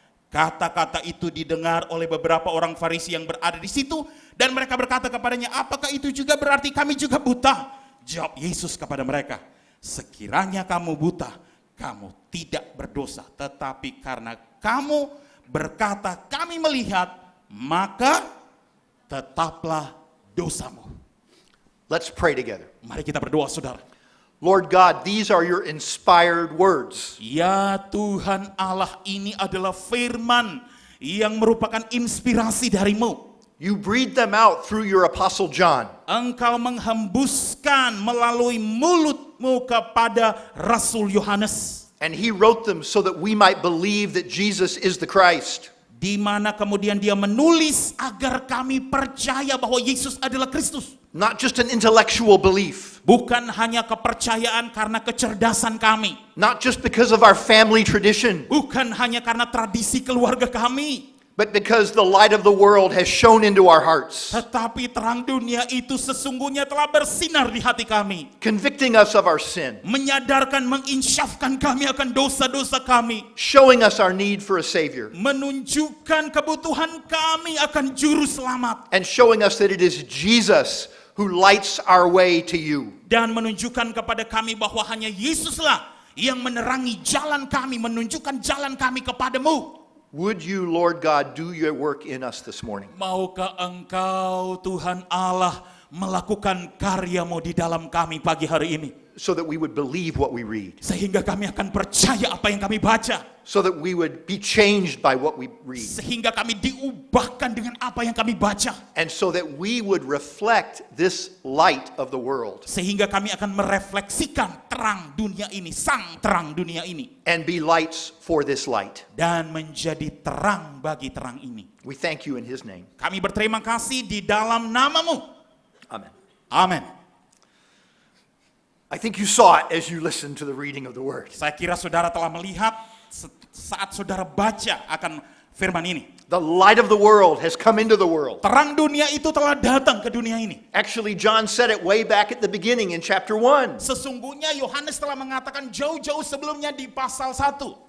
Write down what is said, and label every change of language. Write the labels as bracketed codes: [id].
[id] Kata-kata itu didengar oleh beberapa orang Farisi yang berada di situ, dan mereka berkata kepadanya, apakah itu juga berarti kami juga buta? Jawab Yesus kepada mereka, sekiranya kamu buta, kamu tidak berdosa, tetapi karena kamu berkata kami melihat, maka tetaplah dosamu. [en] Let's pray together. [id] Mari kita berdoa, saudara. [en] Lord God, these are your inspired words. [id] Ya Tuhan Allah, ini adalah firman yang merupakan inspirasi darimu. [en] You breathed them out through your apostle John. [id] Engkau menghembuskan melalui mulutmu kepada Rasul Yohanes. [en] And he wrote them so that we might believe that Jesus is the Christ. [id] Di mana kemudian dia menulis agar kami percaya bahwa Yesus adalah Kristus. [en] Not just an intellectual belief. [id] Bukan hanya kepercayaan karena kecerdasan kami. [en] Not just because of our family tradition. [id] Bukan hanya karena tradisi keluarga kami. [en] But because the light of the world has shone into our hearts. [id] Tetapi terang dunia itu sesungguhnya telah bersinar di hati kami. [en] Convicting us of our sin. [id] Menyadarkan, menginsyafkan kami akan dosa-dosa kami. [en] Showing us our need for a Savior. [id] Menunjukkan kebutuhan kami akan juru selamat. [en] And showing us that it is Jesus who lights our way to you. [id] Dan menunjukkan kepada kami bahwa hanya Yesuslah yang menerangi jalan kami, menunjukkan jalan kami kepadamu. [en] Would you, Lord God, do your work in us this morning? [id] Maukah engkau Tuhan Allah melakukan karyamu di dalam kami pagi hari ini? [en] So that we would believe what we read. [id] Sehingga kami akan percaya apa yang kami baca. [en] So that we would be changed by what we read. [id] Sehingga kami diubahkan dengan apa yang kami baca. [en] And so that we would reflect this light of the world. [id] Sehingga kami akan merefleksikan terang dunia ini, sang terang dunia ini. [en] And be lights for this light. [id] Dan menjadi terang bagi terang ini. [en] We thank you in His name. [id] Kami berterima kasih di dalam namamu. [en] Amen. [id] Amin. [en] I think you saw it as you listened to the reading of the word. [id] Saya kira saudara telah melihat saat saudara baca akan firman ini. [en] The light of the world has come into the world. [id] Terang dunia itu telah datang ke dunia ini. [en] Actually, John said it way back at the beginning in chapter 1. [id] Sesungguhnya Yohanes telah mengatakan jauh-jauh sebelumnya di pasal 1.